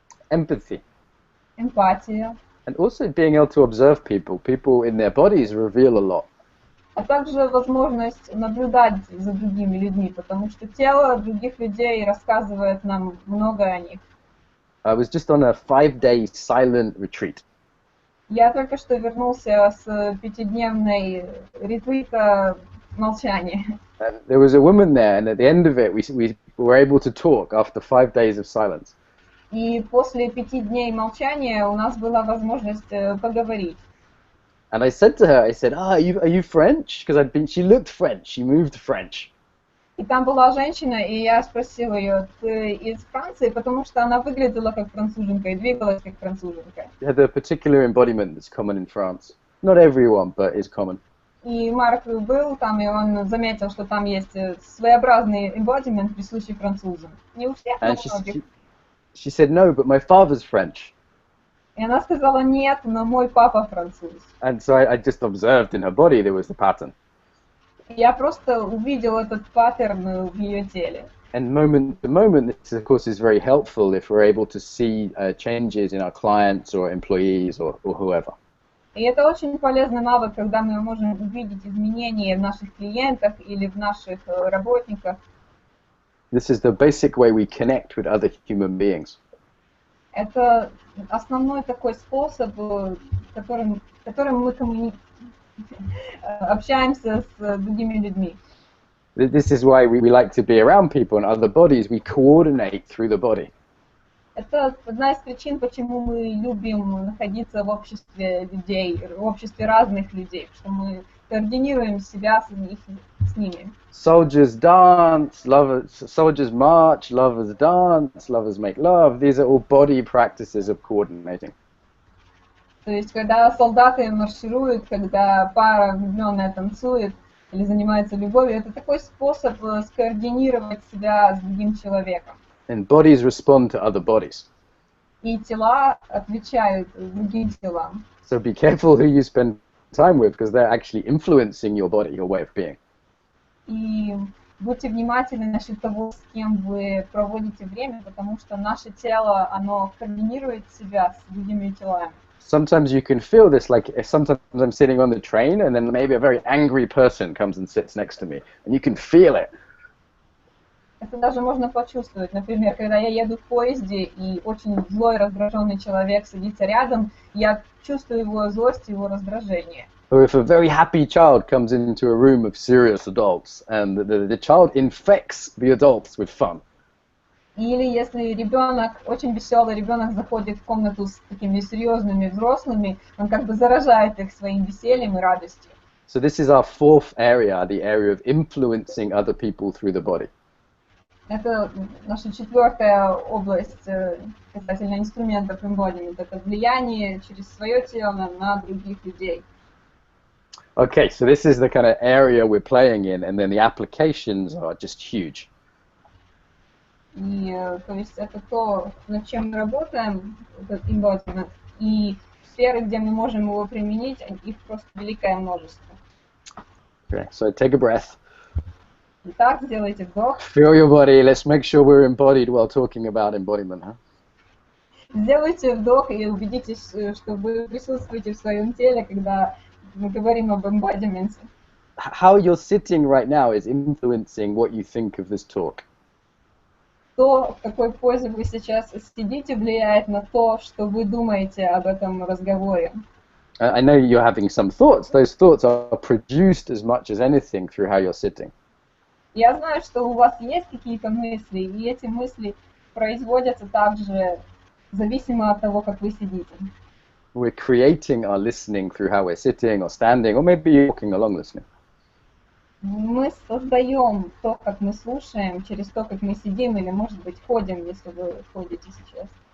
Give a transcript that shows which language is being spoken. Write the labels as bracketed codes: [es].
[en] Empathy. [ru] эмпатия, [en] And also being able to observe people. People in their bodies reveal a lot. [ru] а также возможность наблюдать за другими людьми, потому что тело других людей рассказывает нам многое о них. [en] I was just on a 5-day silent retreat. [ru] Я только что вернулся с пятидневной ретрита молчания. [en] And there was a woman there, and at the end of it, we were able to talk after 5 days of silence. [ru] И после 5 дней молчания у нас была возможность поговорить. [en] And I said to her, I said, are you French? Because she looked French, she moved French. [ru] И там была женщина, и я спросила ее: ты из Франции? Потому что она выглядела как француженка и двигалась как француженка. [en] She had a particular embodiment that's common in France. Not everyone, but is common. [ru] И Марк был там, и он заметил, что там есть своеобразный эмбодимент, присущий французам. Не у всех, но у многих. [en] She said, no, but my father's French. [ru] И она сказала: нет, но мой папа француз. [en] And so I just observed in her body there was the pattern. [ru] Я просто увидел этот паттерн в ее теле. [en] And moment to moment, this of course is very helpful if we're able to see changes in our clients or employees or whoever. [ru] И это очень полезный навык, когда мы можем увидеть изменения в наших клиентах или в наших работниках. [en] This is the basic way we connect with other human beings. [ru] Это основной такой способ, которым мы общаемся с другими людьми. [en] This is why we like to be around people and other bodies. We coordinate through the body. [ru] Это одна из причин, почему мы любим находиться в обществе людей, в обществе разных людей, что мы координируем себя с ними. [en] Soldiers dance, soldiers march, lovers dance, lovers make love. These are all body practices of coordinating. [ru] То есть, когда солдаты маршируют, когда пара влюбленная танцует или занимается любовью, это такой способ скоординировать себя с другим человеком. [en] And bodies respond to other bodies. [ru] И тела отвечают другим телам. [en] So be careful who you spend time with, because they're actually influencing your body, your way of being. [ru] И будьте внимательны насчет того, с кем вы проводите время, потому что наше тело, оно координирует себя с другими телами. [en] Sometimes you can feel this, like sometimes I'm sitting on the train and then maybe a very angry person comes and sits next to me, and you can feel it. [ru] Это даже можно почувствовать. Например, когда я еду в поезде, и очень злой, раздраженный человек садится рядом, я чувствую его злость, его раздражение. [en] Or if a very happy child comes into a room of serious adults, and the child infects the adults with fun. [ru] Или если ребенок, очень веселый ребенок, заходит в комнату с такими серьезными взрослыми, он как бы заражает их своим весельем и радостью. [en] So this is our fourth area, the area of influencing other people through the body. [ru] Это наша четвертая область касательно инструментов эмбодимент. Это влияние через свое тело на других людей. [en] Okay, so this is the kind of area we're playing in, and then the applications are just huge. [ru] И то есть это то, над чем мы работаем, этот эмбодимент, и сферы, где мы можем его применить, их просто великое множество. [en] Okay, so take a breath. [ru] Итак, сделайте вдох. [en] Feel your body. Let's make sure we're embodied while talking about embodiment, huh? [ru] Сделайте вдох и убедитесь, что вы присутствуете в своем теле, когда мы говорим об эмбодименте. [en] How you're sitting right now is influencing what you think of this talk. [ru] то, в какой позе вы сейчас сидите, влияет на то, что вы думаете об этом разговоре. [en] I know you're having some thoughts. Those thoughts are produced as much as anything through how you're sitting. [ru] Я знаю, что у вас есть какие-то мысли, и эти мысли производятся также зависимо от того, как вы сидите. [en] We're creating our listening through how we're sitting or standing, or maybe walking along listening. [ru] Мы создаем то, как мы слушаем, через то, как мы сидим, или, может быть, ходим, если вы ходите сейчас.